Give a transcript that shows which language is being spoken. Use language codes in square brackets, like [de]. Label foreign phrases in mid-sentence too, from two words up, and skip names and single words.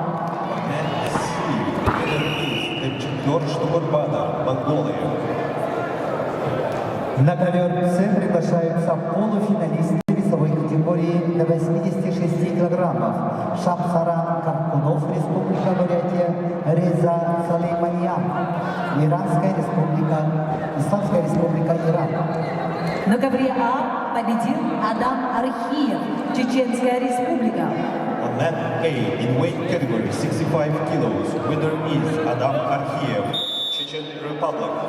[ru] Эльчимдош Тимурбанов, Монголия. На ковер С приглашаются полуфиналисты весовой категории до 86 килограммов. Шамсаран Каркунов, Республика Бурятия, Реза Салейманьян, Иранская Республика, Исламская Республика Иран. На ковре А победил Адам Архиев, Чеченская Республика. [en] On mat A, in weight category 65 kilos, winner is Adam Arkhiev, Chechen Republic.